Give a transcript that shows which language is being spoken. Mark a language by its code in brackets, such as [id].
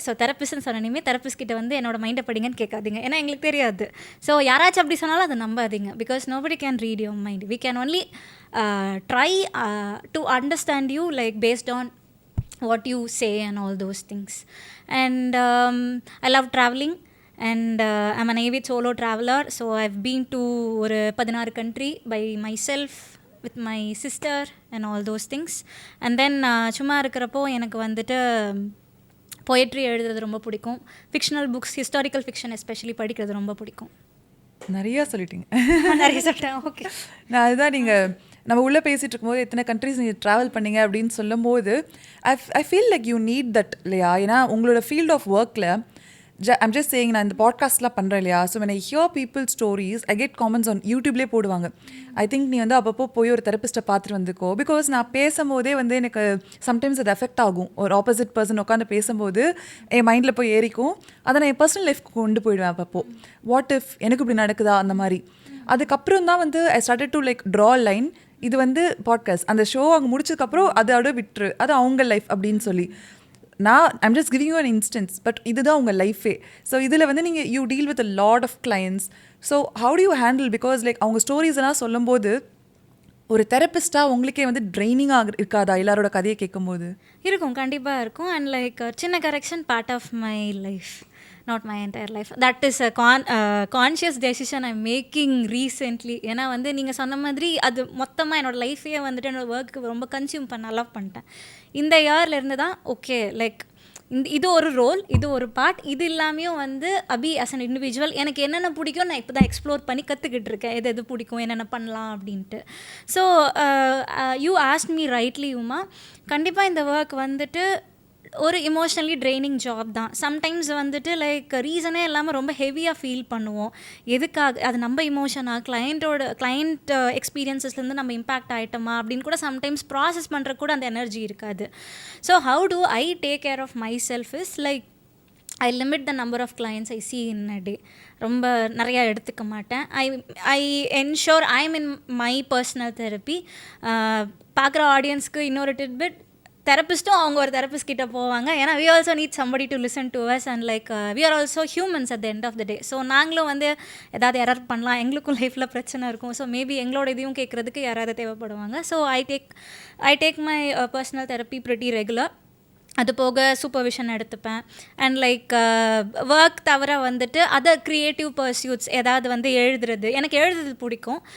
[ta] So தெரபிஸ்ட்னு சொன்னீங்க, therapist கிட்ட வந்து என்னோட மைண்டை படிங்கன்னு கேட்காதீங்க, ஏன்னா எங்களுக்கு தெரியாது. ஸோ யாராச்சும் அப்படி சொன்னாலும் அதை நம்பாதீங்க because [en] Nobody can read your mind. We can only try to understand you based on what you say and all those things. And I love traveling and I'm an avid solo traveler. So I've been to ஒரு 16 country by myself with my sister and all those things. [ta] And then சும்மா இருக்கிறப்போ எனக்கு வந்துட்டு poetry எழுதுறது ரொம்ப பிடிக்கும். Fictional books, historical fiction especially படிக்கிறது ரொம்ப பிடிக்கும். நிறையா சொல்லிட்டீங்க. நிறைய சொல்லிட்டேன். ஓகே, நான் அதுதான் நம்ம உள்ளே பேசிகிட்டு இருக்கும்போது எத்தனை கண்ட்ரிஸ் நீங்கள் ட்ராவல் பண்ணீங்க அப்படின்னு சொல்லும்போது [en] I feel like you need that [ta] இல்லையா? ஏன்னா உங்களோட ஃபீல்ட் ஆஃப் ஒர்க்கில் [en] I'm just saying, [ta] நான் இந்த பாட்காஸ்ட்லாம் பண்ணுறேன் இல்லையா? [en] so when I hear people stories, I get comments on [ta] யூடியூப்லேயே போடுவாங்க. [en] I think [ta] நீ வந்து அப்பப்போ போய் ஒரு தெரபிஸ்ட்டை பார்த்துட்டு வந்துக்கோ. பிகாஸ் நான் பேசும்போதே வந்து எனக்கு சம்டைம்ஸ் அது எஃபெக்ட் ஆகும். ஒரு ஆப்போசிட் பர்சன் உட்காந்து பேசும்போது என் மைண்டில் போய் ஏறிக்கும். அதை நான் என் பர்சனல் லைஃப்க்கு கொண்டு போயிடுவேன். அப்பப்போ வாட் இஃப் எனக்கு இப்படி நடக்குதா அந்த மாதிரி. அதுக்கப்புறம் தான் வந்து [en] I started to draw line. [ta] இது வந்து பாட்காஸ்ட், அந்த ஷோ அங்கே முடிச்சதுக்கப்புறம் அதோட விட்டுரு, அது அவங்க லைஃப் அப்படின்னு சொல்லி நான் [en] I'm just giving you an instance. But [ta] இதுதான் உங்கள் லைஃபே. [en] so [ta] இதில் வந்து நீங்கள் [en] You deal with a lot of clients. So how do you handle? [ta] Because அவங்க ஸ்டோரிஸ் எல்லாம் சொல்லும்போது ஒரு தெரபிஸ்ட்டாக உங்களுக்கே வந்து ட்ரைனிங்காக இருக்காதா எல்லாரோட கதையை கேட்கும்போது? இருக்கும், கண்டிப்பாக இருக்கும். [en] And சின்ன correction part of my life, not my entire life. That is a conscious decision I'm making recently. [ta] ஏன்னா வந்து நீங்கள் சொன்ன மாதிரி அது மொத்தமாக என்னோடய லைஃபையே வந்துட்டு என்னோடய ஒர்க்கு ரொம்ப கன்சியூம் பண்ண அலவ் பண்ணிட்டேன். இந்த இயர்லேருந்து தான் ஓகே இது ஒரு ரோல், இது ஒரு பார்ட். இது இல்லாமையும் வந்து அபி ஆஸ் அன் இண்டிவிஜுவல் எனக்கு என்னென்ன பிடிக்கும் நான் இப்போ தான் எக்ஸ்ப்ளோர் பண்ணி கற்றுக்கிட்டு இருக்கேன். எது பிடிக்கும், என்னென்ன பண்ணலாம் அப்படின்ட்டு. [en] so you asked me rightly [ta] Uma, கண்டிப்பாக இந்த ஒர்க் வந்துட்டு ஒரு இமோஷ்னலி ட்ரைனிங் ஜாப் தான். சம்டைம்ஸ் வந்துட்டு ரீசனே இல்லாமல் ரொம்ப ஹெவியாக ஃபீல் பண்ணுவோம். எதுக்காக? அது நம்ம இமோஷனாக, கிளைண்ட் எக்ஸ்பீரியன்ஸஸ்லேருந்து நம்ம இம்பேக்ட் ஆகிட்டோமா அப்படின்னு கூட சம்டைம்ஸ் ப்ராசஸ் பண்ணுற கூட அந்த எனர்ஜி இருக்காது. [en] So how do I take care of myself is I limit the number of clients I see in a day. [ta] ரொம்ப நிறையா எடுத்துக்க மாட்டேன். [en] I ensure I am in my personal therapy. [ta] பார்க்குற ஆடியன்ஸ்க்கு இன்னொரு டிட்பிட், தெரபிஸ்ட்டும் அவங்க ஒரு தெரபிஸ்ட் கிட்ட போவாங்க. [en] ஏன்னா we also need somebody to listen to us and we are also humans at the end of the day. [ta] So நாங்களும் வந்து ஏதாவது எரர் பண்ணலாம், எங்களுக்கும் லைஃப்பில் பிரச்சனை இருக்கும். [en] so maybe [ta] எங்களோட இதையும் கேட்குறதுக்கு யாராவது தேவைப்படுவாங்க. [en] So I take my personal therapy pretty regular. [ta] அது போக சூப்பர்விஷன் எடுத்துப்பேன். அண்ட் ஒர்க் தவிர வந்துட்டு அதர் க்ரியேட்டிவ் பர்சியூட்ஸ், ஏதாவது வந்து எழுதுறது, எனக்கு எழுதுறது பிடிக்கும்.